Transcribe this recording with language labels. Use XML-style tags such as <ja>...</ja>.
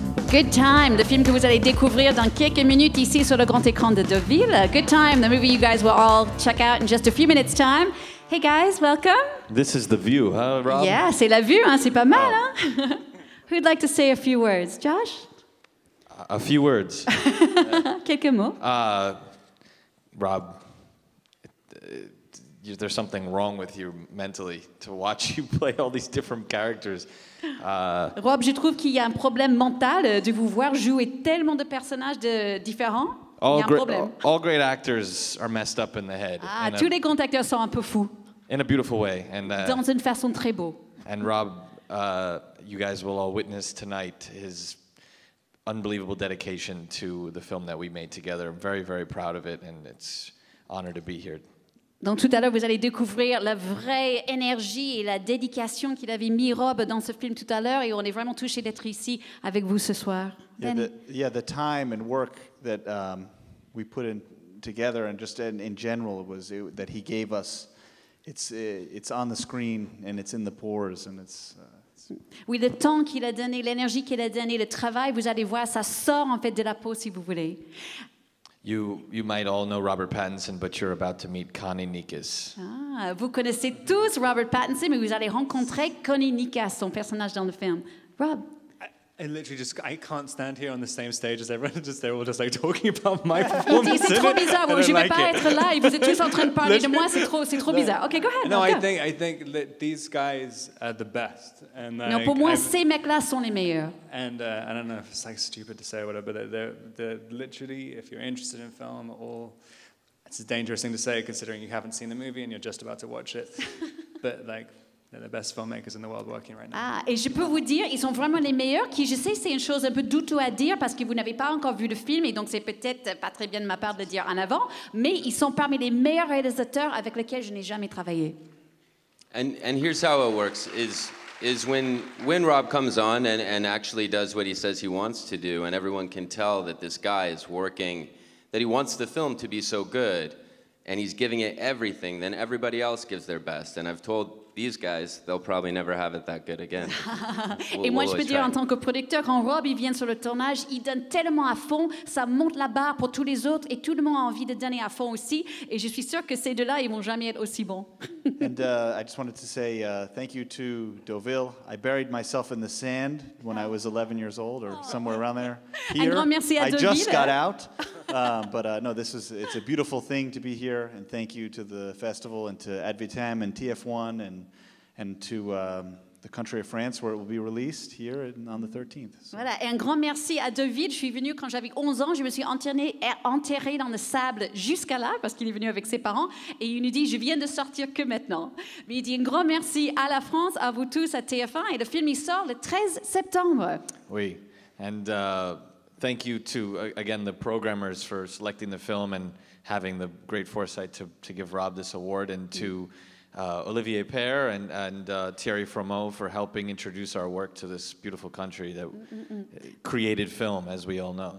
<fr>Good Time, le film que vous allez découvrir dans quelques minutes ici sur le grand écran de Deauville.</fr> <en>Good Time, the movie you guys will all check out in just a few minutes' time. Hey guys, welcome. This is The View, huh, Rob?</en> <fr>Yeah, c'est la vue, hein, c'est pas mal. Hein?</fr> <en>Who'd like to say a few words? Josh? A few words.</en> <fr>Quelques mots.</fr> <en>Rob, there's something wrong with you mentally to watch you play all these different characters.</en> <fr>Rob, je trouve qu'il y a un problème mental de vous voir jouer tellement de personnages différents. Il y a un problème.</fr> <en>All great actors are messed up in the head.</en> <fr>Ah, tous les grands acteurs sont un peu fous.</fr> <en>In a beautiful way. And,</en> <fr>dans une façon très beau.</fr> <en>And Rob, you guys will all witness tonight his unbelievable dedication to the film that we made together. I'm very, very proud of it, and it's an honor to be here.</en> <fr>Donc tout à l'heure, vous allez découvrir la vraie énergie et la dédication qu'il avait mis Rob dans ce film tout à l'heure, et on est vraiment touchés d'être ici avec vous ce soir.</fr> <en>The time and work that we put in together, and just in general, that he gave us. It's on the screen and it's in the pores, and it's.</en> <fr>Oui, le temps qu'il a donné, l'énergie qu'il a donné, le travail, vous allez voir, ça sort en fait de la peau, si vous voulez.</fr> <en>You might all know Robert Pattinson, but you're about to meet Connie Nikas.</en> <fr>Ah, vous connaissez tous Robert Pattinson, mais vous allez rencontrer Connie Nikas, son personnage dans le film.</fr> <en>Rob? I literally I can't stand here on the same stage as everyone. They're all just like talking about my performance.</en> <fr>C'est trop bizarre. Je ne vais pas être là et vous êtes tous en train de parler de moi. C'est trop bizarre.</fr> <en>Okay, go ahead. No, I think that these guys are the best. And</en> <fr>non, pour moi, ces mecs-là sont les meilleurs.</fr> <en>And I don't know if it's like stupid to say or whatever, but they're literally, if you're interested in film, it's a dangerous thing to say considering you haven't seen the movie and you're just about to watch it. But like. They're the best filmmakers in the world working right now.</en> <fr>Ah, et je peux vous dire, ils sont vraiment les meilleurs. Qui, je sais, c'est une chose un peu douteuse à dire parce que vous n'avez pas encore vu le film et donc c'est peut-être pas très bien de ma part de le dire en avant. Mais ils sont parmi les meilleurs réalisateurs avec lesquels je n'ai jamais travaillé.</fr> <en>And here's how it works: is when Rob comes on and actually does what he says he wants to do, and everyone can tell that this guy is working, that he wants the film to be so good, and he's giving it everything. Then everybody else gives their best. And I've told these guys, they'll probably never have it that good again.</en> <fr>Et moi, je peux</fr> <en>always</en> <fr>dire</fr> <en>try.</en> <fr>en tant que producteur, quand Rob il vient sur le tournage, il donne tellement à fond, ça monte la barre pour tous les autres et tout le monde a envie de donner à fond aussi. Et je suis sûre que ces deux-là, ils vont jamais être aussi bons.</fr> <en>And I just wanted to say thank you to Deauville. I buried myself in the sand when I was 11 years old, or somewhere around there.</en> <fr>Un grand merci à</fr> <en>I just</en> <fr>Deauville.</fr> <en>got out, but no, it's a beautiful thing to be here, and thank you to the festival and to Advitam and TF1 and to the country of France, where it will be released here on the 13th. So.</en> <fr>Voilà, et un grand merci à Deauville. Je suis venue quand j'avais 11 ans. Je me suis enterrée dans le sable jusqu'à là, parce qu'il est venu avec ses parents. Et il nous dit, je viens de sortir que maintenant. Mais il dit un grand merci à la France, à vous tous, à TF1. Et le film, il sort le 13 septembre. Oui.</fr> <en>And thank you to, again, the programmers for selecting the film and having the great foresight to give Rob this award, and to Olivier Père and Thierry Fromeau for helping introduce our work to this beautiful country that created film, as we all know.</en>